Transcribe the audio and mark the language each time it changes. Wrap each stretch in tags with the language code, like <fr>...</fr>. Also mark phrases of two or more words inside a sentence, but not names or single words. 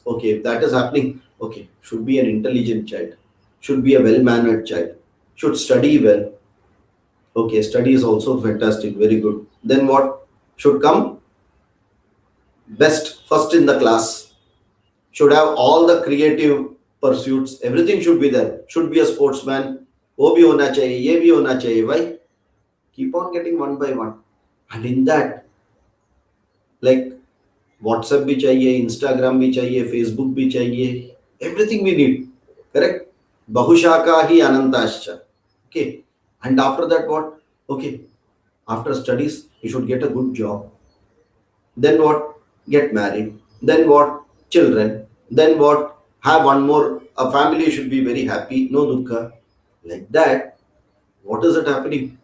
<en>Okay, if that is happening, okay, should be an intelligent child, should be a well-mannered child, should study well. Okay, study is also fantastic, very good. Then what should come? Best, first in the class, should have all the creative pursuits, everything should be there, should be a sportsman,</en> <hi>वो भी होना चाहिए, ये भी होना चाहिए.</hi> <en>Why? Keep on getting one by one. And in that, like WhatsApp</en> <hi>भी चाहिए,</hi> <en>Instagram</en> <hi>भी चाहिए,</hi> <en>Facebook</en> <hi>भी चाहिए,</hi> <en>everything we need. Correct?</en> <sa>बहुशाखा हि अनन्ताश्च.</sa> <en>Okay. And after that, what? Okay. After studies, you should get a good job. Then what? Get married. Then what? Children. Then what? Have one more. A family should be very happy. No dukkha. Like that. What is it happening?</en>